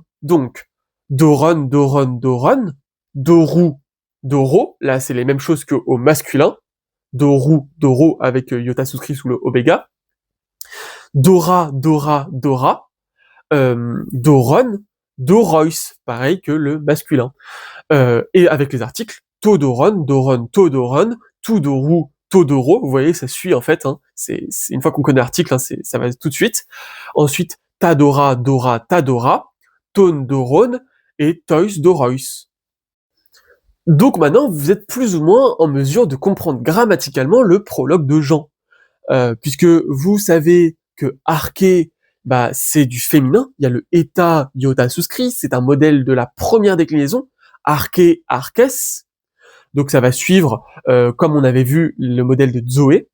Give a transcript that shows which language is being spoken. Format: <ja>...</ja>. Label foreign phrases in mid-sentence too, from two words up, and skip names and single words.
<fr>Donc,</fr> <el>δῶρον, δῶρον, δῶρον, δώρου, δώρῳ,</el> <fr>là c'est les mêmes choses qu'au masculin,</fr> <el>δώρου, δώρῳ</el> <fr>avec iota souscrit sous le oméga,</fr> <el>δῶρα, δῶρα, δῶρα, δώρων, δώροις,</el> <fr>pareil que le masculin. Et avec les articles,</fr> <el>τὸ δῶρον, δῶρον, τὸ δῶρον, τοῦ δώρου, τῷ δώρῳ,</el> <fr>vous voyez, ça suit en fait, hein, c'est une fois qu'on connaît l'article, hein, ça va tout de suite.</fr> <el>Ensuite, τὰ δῶρα, δῶρα, τὰ δῶρα, τῶν, δώρων, et τοῖς, δώροις.</el> <fr>Donc maintenant, vous êtes plus ou moins en mesure de comprendre grammaticalement le prologue de Jean, puisque vous savez que arché, bah, c'est du féminin, il y a le état iota souscrit, c'est un modèle de la première déclinaison, arché, arches, donc ça va suivre, comme on avait vu, le modèle de Zoé.</fr>